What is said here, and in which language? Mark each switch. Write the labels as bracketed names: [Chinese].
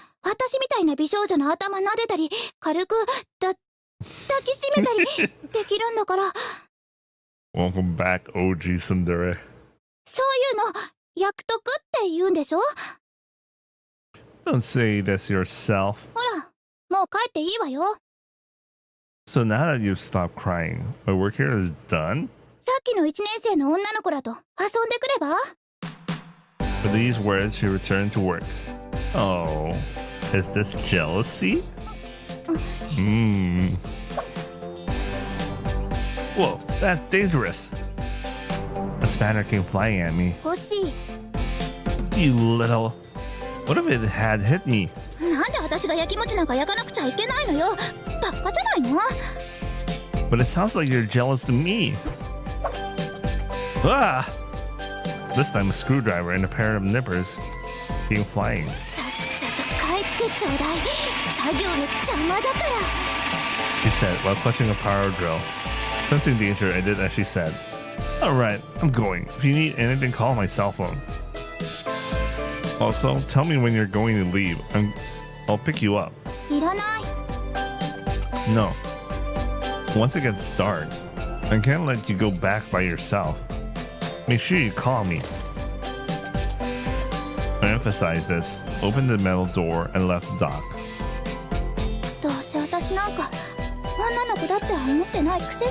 [Japanese] 私みたいな美少女の頭撫でたり、軽く抱きしめたりできるんだから。 [English] Welcome back, OG Tsundere. [Japanese] そういうの役得って言うんでしょ。 [English] Don't say this yourself. [Japanese] ほら、もう帰っていいわよ。 [English] So now that you've stopped crying, my work here is done? [Japanese] さっきの1年生の女の子らと遊んでくれば。 [English] With these words, she returned to work. Oh, is this jealousy? Whoa, that's dangerous. A spanner came flying at me. [Japanese] 欲しい。 [English] You little... What if it had hit me? [Japanese] なんで私が焼きもちなんか焼かなくちゃいけないのよ。バカじゃないの。 [English] But it sounds like you're jealous to me. Ah! This time a screwdriver and a pair of nippers came flying. [Japanese] さっさと帰ってちょうだい。作業の邪魔だから。 [English] She said while clutching a power drill. Sensing danger, I did as she said. Alright, I'm going. If you need anything, call my cell phone. Also, tell me when you're going to leave. I'll pick you up. [Japanese] いらない。 [English] No. Once it gets dark, I can't let you go back by yourself. Make sure you call me. I emphasized this, opened the metal door, and left the dock. [Japanese] どうせ私なんか女の子だって思ってないくせに。